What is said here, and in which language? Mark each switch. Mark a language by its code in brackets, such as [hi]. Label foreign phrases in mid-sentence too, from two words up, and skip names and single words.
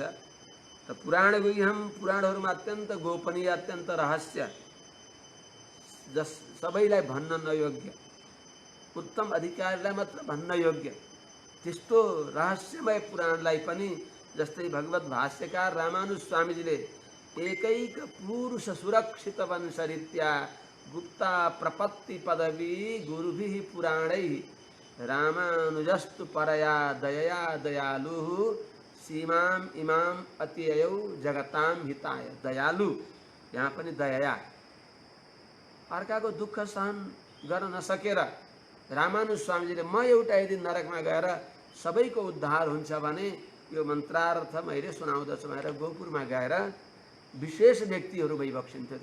[ne] र [sa] पुराण गुह्यम, [ne] पुराणहरूमा अत्यन्त गोपनीय, अत्यन्त रहस्य, जस सबैलाई भन्न नयोग्य, उत्तम अधिकारीलाई मात्र भन्न योग्य, त्यस्तो रहस्यमय पुराणलाई पनि जस्तै भगवत भाष्यकार रामानुज स्वामीजीले [sa] एकैक पुरुष सुरक्षित वंशरीत्या गुप्ता प्रपत्ति पदवी गुरुभिः पुराणैः रामानुजस्तु परया दयया दयालु सीमाम इमाम अत्ययौ जगताम हिताय। [ne] दयालु यहाँ पनि दया, अर्काको दुःख सहन गर्न नसकेर रामानुज स्वामीजीले म एउटा यदि नरकमा गएर सबैको उद्धार हुन्छ भने यो मन्त्रार्थ मैले सुनाउँदछु भनेर गोपुरमा गएर विशेष व्यक्तिहरू भइबक्सिन्थ्यो।